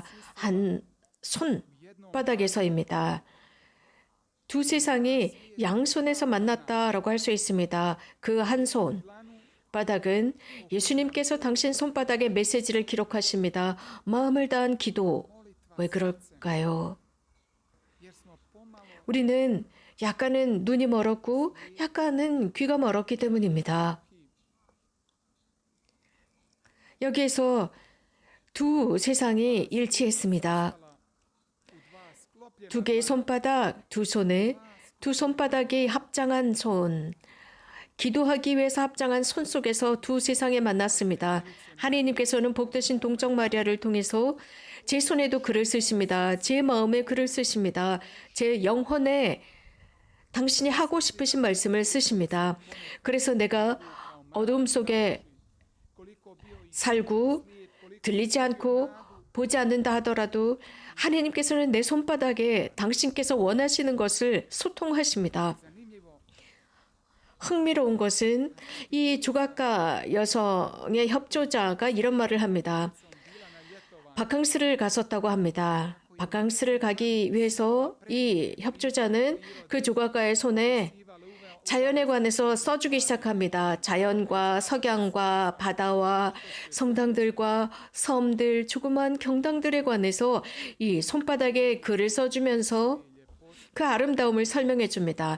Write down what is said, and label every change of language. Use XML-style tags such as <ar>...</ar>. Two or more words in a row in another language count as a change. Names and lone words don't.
<ko>한 손바닥에서입니다. 두 세상이 양손에서 만났다라고 할 수 있습니다. 그 한 손 바닥은 예수님께서 당신 손바닥에 메시지를 기록하십니다. 마음을 다한 기도 왜 그럴까요?</ko> <hr>jer smo pomalo</hr> <ko>우리는 약간은 눈이 멀었고 약간은 귀가 멀었기 때문입니다. 여기에서 두 세상이 일치했습니다.</ko> <hr>u dva sklopljena</hr> <ko>두 개의 손바닥, 두 손에 두 손바닥이 합장한 손, 기도하기 위해서 합장한 손 속에서 두 세상이 만났습니다. 하나님께서는 복되신 동정 마리아를 통해서 제 손에도 글을 쓰십니다. 제 마음에 글을 쓰십니다. 제 영혼에 당신이 하고 싶으신 말씀을 쓰십니다. 그래서 내가 어둠 속에</ko> <hr>koliko bio i</hr> <ko>살고 들리지 않고 보지 않는다 하더라도 하나님께서는 내 손바닥에 당신께서 원하시는 것을 소통하십니다.</ko> <hr>zanimljivo</hr> <ko>흥미로운 것은 이 조각가 여성의 협조자가 이런 말을 합니다.</ko> <hr>bila na ljetovanju</hr> <ko>바캉스를 갔었다고 합니다. 바캉스를 가기 위해서 이 협조자는 그 조각가의 손에 ivala uveo 자연에 관해서 써주기 시작합니다. 자연과 석양과 바다와 성당들과 섬들, 조그만 경당들에 관해서 이 손바닥에 글을 써주면서 그 아름다움을 설명해 줍니다.</ko>